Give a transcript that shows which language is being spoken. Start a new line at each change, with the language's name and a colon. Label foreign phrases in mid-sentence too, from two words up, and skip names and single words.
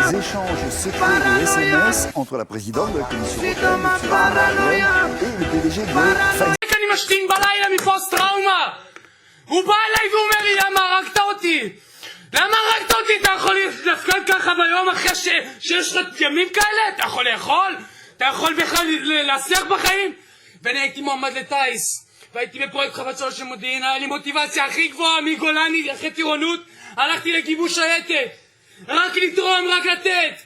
French: échange secret de SMS entre la présidente de la Commission européenne, Ursula von der Leyen, et le PDG de Pfizer.
Hebrew: אני משתין בלילה מפוסט טראומה. הוא בא אליי ואומר לי, למה הרגת אותי? למה הרגת אותי? אתה יכול להפקד ככה ביום אחרי שיש לך ימים כאלה? אתה יכול לאכול? אתה יכול בכלל להצליח בחיים? ואני הייתי מועמד לטייס, והייתי בפרויקט חבצול של מודיעין, היה לי מוטיבציה הכי גבוהה מגולני אחרי טירונות, הלכתי לכיבוש שייטת, רק לתרום, רק לתת.